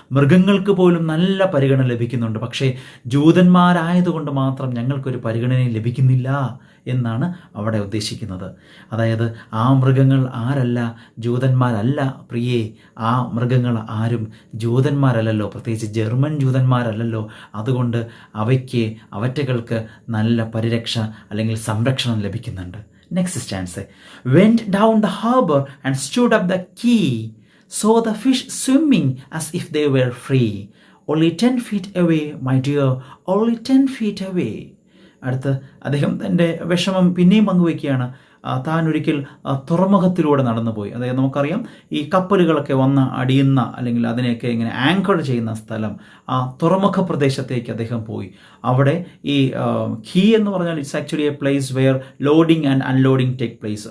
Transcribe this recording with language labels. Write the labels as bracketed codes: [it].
[ml] മൃഗങ്ങൾക്ക് പോലും നല്ല പരിഗണന ലഭിക്കുന്നുണ്ട്. പക്ഷേ ജൂതന്മാരായതുകൊണ്ട് മാത്രം ഞങ്ങൾക്കൊരു പരിഗണനയും ലഭിക്കുന്നില്ല എന്നാണ് അവിടെ ഉദ്ദേശിക്കുന്നത്. അതായത് ആ മൃഗങ്ങൾ ആരല്ല? ജൂതന്മാരല്ല പ്രിയേ. ആ മൃഗങ്ങൾ ആരും ജൂതന്മാരല്ലല്ലോ, പ്രത്യേകിച്ച് ജർമ്മൻ ജൂതന്മാരല്ലല്ലോ. അതുകൊണ്ട് അവറ്റകൾക്ക് നല്ല പരിരക്ഷ അല്ലെങ്കിൽ സംരക്ഷണം ലഭിക്കുന്നുണ്ട്. [en] Next stanza. Went down the harbor and stood up the quay. Saw the fish swimming as if they were free. Only 10 feet away, my dear, only 10 feet away. [ml] അടുത്ത് അദ്ദേഹം തൻ്റെ വിഷമം പിന്നെയും പങ്കുവയ്ക്കുകയാണ്. താൻ ഒരിക്കൽ തുറമുഖത്തിലൂടെ നടന്നുപോയി. അതായത് നമുക്കറിയാം ഈ കപ്പലുകളൊക്കെ വന്ന് അടിയുന്ന അല്ലെങ്കിൽ അതിനെയൊക്കെ ഇങ്ങനെ ആങ്കർ ചെയ്യുന്ന സ്ഥലം, ആ തുറമുഖ പ്രദേശത്തേക്ക് അദ്ദേഹം പോയി. അവിടെ ഈ ഖീ എന്ന് പറഞ്ഞാൽ [en] It's actually a place where loading and unloading take place.